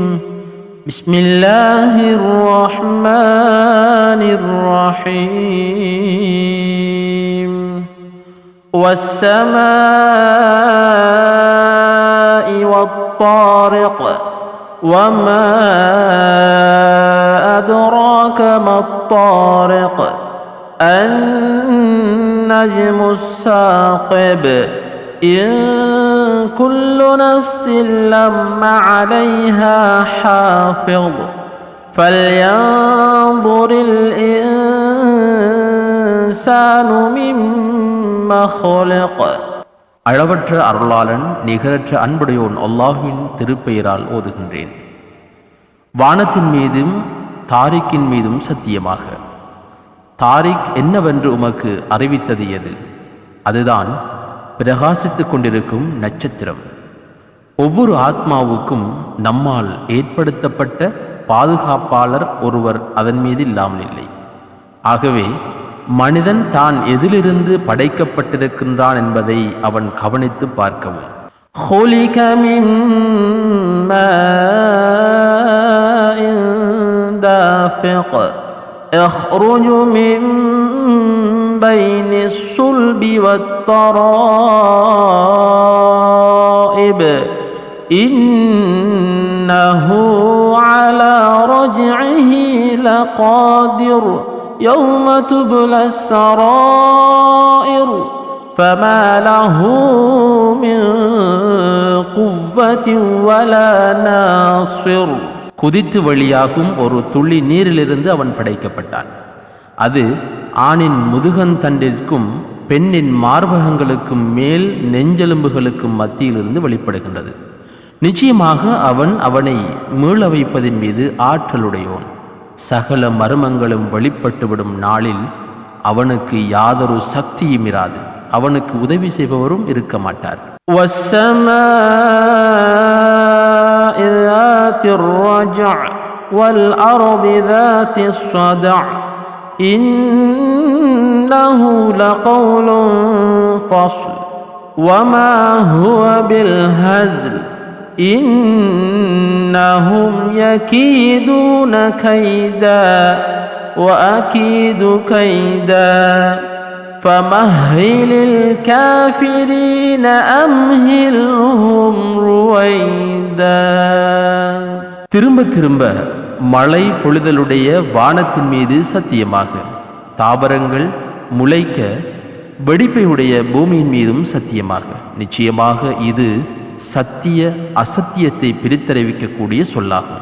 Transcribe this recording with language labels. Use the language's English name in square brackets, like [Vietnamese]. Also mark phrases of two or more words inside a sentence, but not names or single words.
[Arabic] بسم الله الرحمن الرحيم. والسماء والطارق وما أدراك ما الطارق النجم الثاقب إن كل نفس لما عليها حافظ فلينظر الإنسان مما خلق. [Tamil] அளவற்ற அருளாளன் நிகரற்ற அன்புடையோன் அல்லாஹ்வின் திருப்பெயரால் ஓதுகின்றேன். வானத்தின் மீதும் தாரிக்கின் மீதும் சத்தியமாக. தாரிக் என்னவென்று உமக்கு அறிவித்தது எது? அதுதான் பிரகாசித்துக் கொண்டிருக்கும் நட்சத்திரம். ஒவ்வொரு ஆத்மாவுக்கும் நம்மால் ஏற்படுத்தப்பட்ட பாதுகாப்பாளர் ஒருவர் அதன் மீது இல்லாமல் இல்லை. ஆகவே மனிதன் தான் எதிலிருந்து படைக்கப்பட்டிருக்கின்றான் என்பதை அவன் கவனித்து பார்க்கவும். [Arabic] خُلِقَ مِن مَّاءٍ دَافِقٍ يخرج من بين الصلب والترائب إنه على رجعه لقادر يوم تبلى السرائر فما له من قوة ولا ناصر. [Tamil] குதித்து வழியாகும் ஒரு துளி நீரிலிருந்து அவன் படைக்கப்பட்டான். அது ஆணின் முதுகந்தண்டிற்கும் பெண்ணின் மார்பகங்களுக்கும் மேல் நெஞ்செலும்புகளுக்கும் மத்தியிலிருந்து வெளிப்படுகின்றது. நிச்சயமாக அவன் அவனை மீள வைப்பதின் மீது ஆற்றலுடையோன். சகல மர்மங்களும் வெளிப்பட்டுவிடும் நாளில் அவனுக்கு யாதொரு சக்தியும் இராது. அவனுக்கு உதவி செய்பவரும் இருக்க மாட்டார். [Arabic] ذات الرجع والأرض ذات الصدع إنه لقول فصل وما هو بالهزل إنهم يكيدون كيدا وأكيد كيدا فمهل الكافرين أمهلهم رويدا. [Tamil] திரும்ப திரும்ப மழை பொழிதலுடைய வானத்தின் மீது சத்தியமாக. தாவரங்கள் முளைக்க வெடிப்பையுடைய பூமியின் மீதும் சத்தியமாக. நிச்சயமாக இது சத்திய அசத்தியத்தை பிரித்தறிவிக்கக்கூடிய சொல்லாகும்.